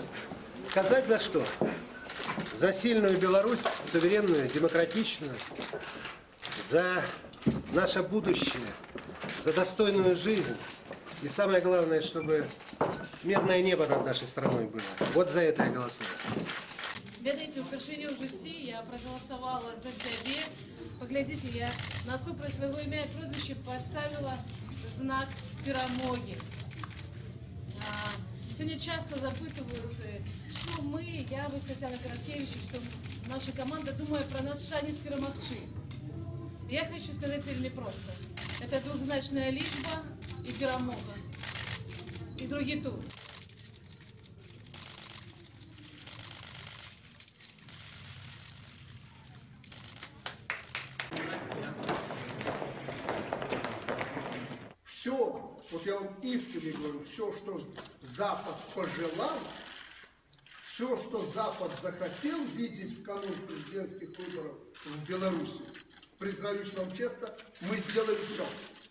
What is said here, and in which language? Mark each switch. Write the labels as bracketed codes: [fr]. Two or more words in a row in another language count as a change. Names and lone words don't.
[ru] Сказать за что? За сильную Беларусь, суверенную, демократичную, за наше будущее, за достойную жизнь. И самое главное, чтобы мирное небо над нашей страной было. Вот за это я голосую. [be] Ведаеце, упершыню ў жыцці я прагаласавала за сябе. Паглядзіце, я насупраць свайго імя і прозвішча паставіла знак перамогі. Сёння часто запытваюцца, што мы, я, вось Тацяна Караткевич, што наша каманда думае пра наш шанец перамагчы. Я хочу сказаць вельмі проста. [ru] Это двухзначная [be] лічба і перамога. І другі тур. [ru] Все, вот я вам искренне говорю, все, что Запад пожелал, все, что Запад захотел видеть в канун президентских выборов в Беларуси, признаюсь вам честно, мы сделали все.